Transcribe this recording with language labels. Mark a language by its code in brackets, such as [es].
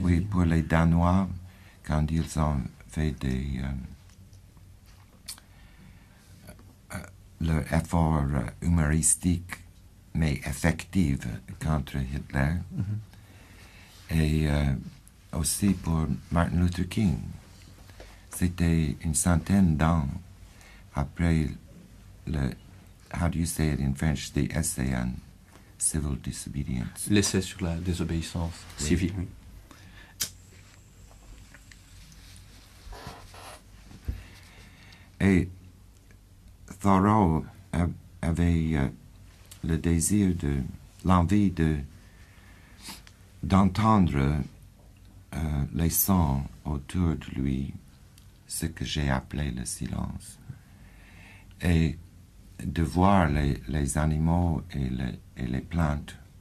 [fr] Oui, pour les Danois, quand ils ont fait leur effort humoristique, mais effectif contre Hitler. Et aussi pour Martin Luther King. C'était une centaine d'ans après le... [en] How do you say it in French? The essay on civil disobedience. [fr] L'essai sur la désobéissance civile, oui. Et Thoreau avait le désir l'envie d'entendre les sons autour de lui, ce que j'ai appelé le silence, et de voir les animaux et les plantes